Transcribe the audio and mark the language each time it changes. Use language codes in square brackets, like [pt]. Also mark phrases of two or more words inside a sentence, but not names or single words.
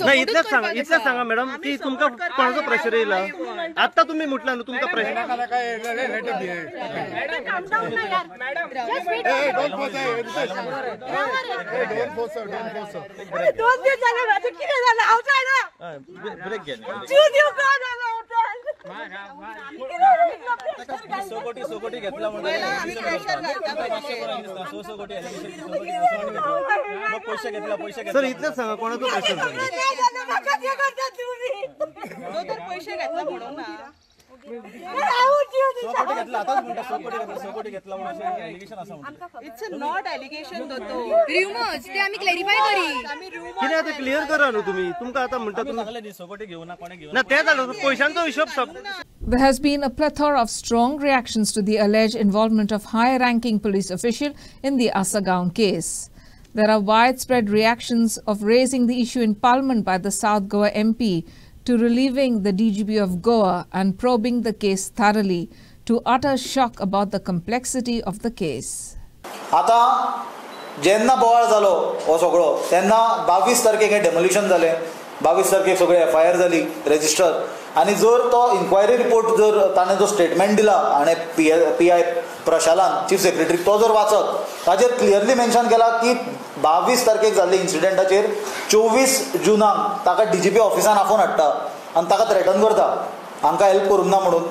[kok] नाही इतलेच सांगा मॅडम की तुमका कोणाचो प्रेशर येयला आता तुम्ही म्हटला न्हू तुमका प्रेशर ब्रेक घे सोकोटी घेतला पैसे घेतला सर इतलेच सांगा कोणाचो प्रेशर पैसे घेतला म्हणून ना [en] It's a not allegation rumors [kok] ते आम्ही क्लॅरिफाय करी किती आता क्लियर करा न्हू तुम्ही तुमका आता म्हणता तुम्ही सोकोटी घेऊ ना कोणे घेऊ ना ते झालं पैशांचो हिशोब सब [en] There has been a plethora of strong reactions to the alleged involvement of high-ranking police official in the Asagaon case. There are widespread reactions of raising the issue in Parliament by the South Goa MP to relieving the DGP of Goa and probing the case thoroughly to utter shock about the complexity of the case. [kok] आता जेन्ना बोवाळ जालो हो सगळो तेन्ना 22 तारखेक हे डेमोलिशन जालें. 22 तारखेक सगळी FIR जाली रजिस्टर. आनी जर तो [en] inquiry report [kok] जर ताणें जो स्टेटमेंट दिला आनी PI प्रशालान [en] chief secretary [kok] तो जर वाचत ताचेर [en] clearly mention [kok] केला की 22 तारखेक जाल्ले इन्सिडेंटाचेर 24 जुनाक ताका DGP ऑफिसान आफोवन हाडटा आनी ताका थ्रेटन करता हांकां हेल्प करूंक ना म्हणून.